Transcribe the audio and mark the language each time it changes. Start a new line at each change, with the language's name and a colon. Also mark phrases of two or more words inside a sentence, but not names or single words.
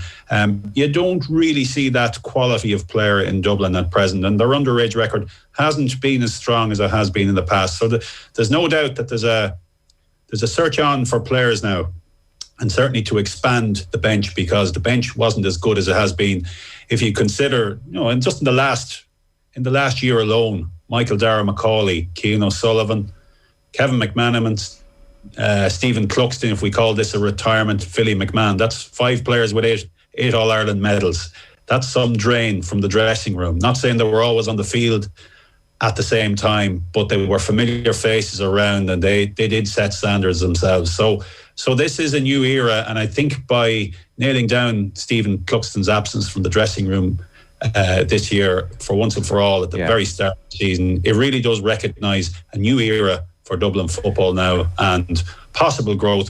English: You don't really see that quality of player in Dublin at present, and their underage record hasn't been as strong as it has been in the past. So there's no doubt that there's a search on for players now, and certainly to expand the bench, because the bench wasn't as good as it has been. If you consider, and just in the last year alone, Michael Dara McCauley, Cian O'Sullivan, Kevin McManaman, Stephen Cluxton, if we call this a retirement, Philly McMahon, that's 5 players with eight All-Ireland medals. that's some drain from the dressing room. Not saying they were always on the field at the same time, but they were familiar faces around, and they did set standards themselves. So this is a new era, and I think by nailing down Stephen Cluxton's absence from the dressing room this year, for once and for all, at the very start of the season, it really does recognise a new era for Dublin football now and possible growth.